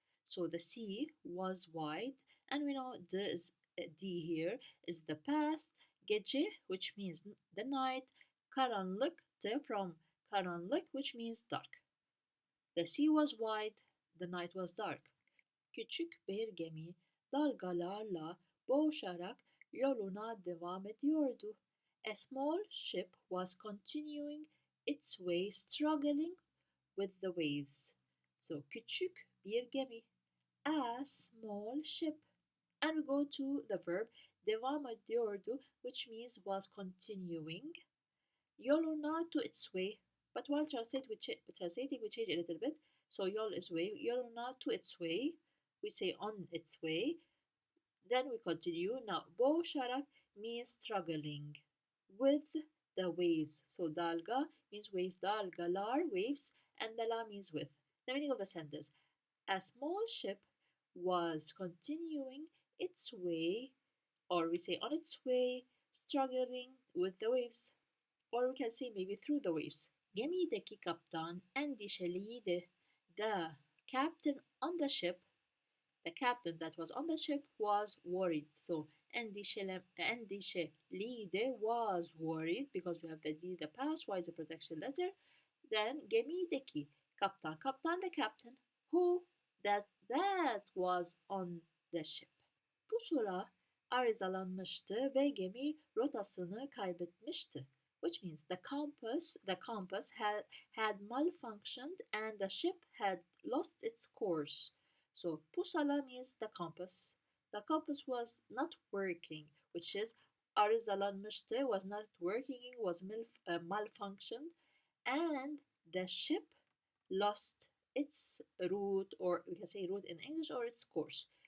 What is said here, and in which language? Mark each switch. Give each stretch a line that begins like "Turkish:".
English: So the sea was wide, and we know D here is the past. Gece, which means the night. Karanlıktı from karanlık, which means dark. The sea was wide, the night was dark.
Turkish: Küçük bir gemi dalgalarla boğuşarak yoluna devam ediyordu.
English: A small ship was continuing its way, struggling with the waves. So
Turkish: küçük bir gemi,
English: a small ship. And we go to the verb devam ediyordu, which means was continuing. Yoluna to its way. But while translating, we change it a little bit. So yol is way, yoluna to its way. We say on its way. Then we continue. Now, boğuşarak means struggling with the waves. So dalga means wave, dalgalar, waves, and dala means with. The meaning of the sentence. A small ship was continuing its way, or we say on its way, struggling with the waves. Or we can say maybe through the waves.
Turkish: Gemideki kaptan endişeliydi.
English: The captain on the ship, the captain that was on the ship was worried. So endişeliydi was worried because we have the D, the past, Y is a protection letter. Then gemideki kaptan, kaptan the captain, who that was on the ship.
Turkish: Pusula arızalanmıştı ve gemi rotasını kaybetmişti.
English: Which means the compass had malfunctioned and the ship had lost its course. So pusala means the compass. The compass was not working, which is arızalanmıştı was not working, was malfunctioned, and the ship lost its route, or we can say route in English, or its course.